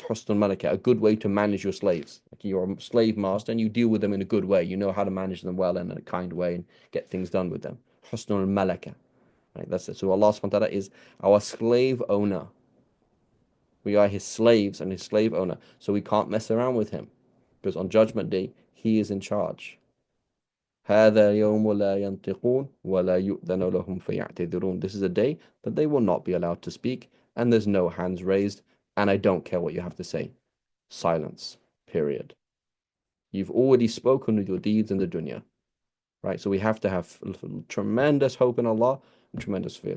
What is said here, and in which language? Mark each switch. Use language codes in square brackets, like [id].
[en] Husnul Malaka, a good way to manage your slaves. Like you're a slave master and you deal with them in a good way. You know how to manage them well and in a kind way and get things done with them. Husnul Malaka. Right, that's it. So Allah subhanahu wa ta'ala is our slave owner. We are His slaves and His slave owner. So we can't mess around with Him. Because on Judgment Day, He is in charge. [ar] هذا يوم لا ينطقون ولا يؤذن لهم فيعتذرون. [en] This is a day that they will not be allowed to speak and there's no hands raised and I don't care what you have to say. Silence. Period. You've already spoken with your deeds in the dunya. Right? So we have to have tremendous hope in Allah and tremendous fear.